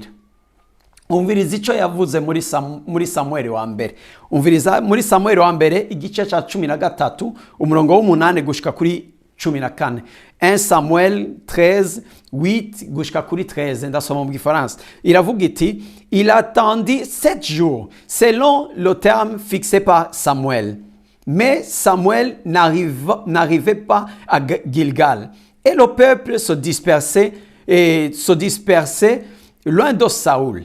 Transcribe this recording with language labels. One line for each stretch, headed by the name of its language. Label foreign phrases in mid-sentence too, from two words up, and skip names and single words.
Rundi: Umviriza icyo yavuze muri Samueli wa mbere. Umviriza muri Samueli wa mbere igice cya 13 umurongo w'8 gushika kuri 14. 1 Samuel 13:8 gushika kuri 13, ndasoma mu Gifaransa. Iravuga iti,
French: il attendit 7 jours selon le terme fixé par Samuel. Mais Samuel n'arrivait pas à Gilgal et le peuple se dispersait loin de Saoul.